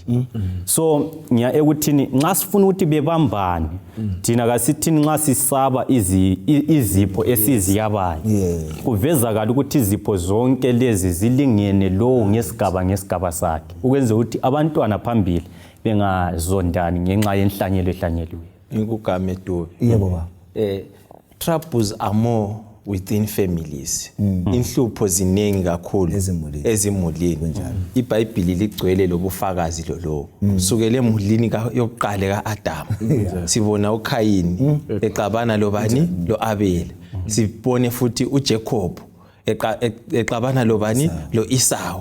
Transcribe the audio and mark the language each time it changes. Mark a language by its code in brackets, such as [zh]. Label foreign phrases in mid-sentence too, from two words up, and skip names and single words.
[nd] So ngiya ekuthini nxa sifuna ukuthi bebambane thina kasithini nxa sisaba izipho esiziyabayo kuvezakala ukuthi izipho zonke lezi zilingene lo ngesigaba sakhe ukwenza ukuthi abantwana phambili bengazondani ngenxa yenhlanyelo ehlanyeliwe. Ngikugame Dobe. Yebo baba. [en] Troubles are more within families. [nd] Inhlupho ziningi kakhulu ezimulini. iBhayibheli ligcwele lobufakazi lo. Sukele emulini yokuqala kaAdam. Sibona uKhayini exabana lobani lo Abel. Sibone futhi uJacob exabana lobani lo Esau.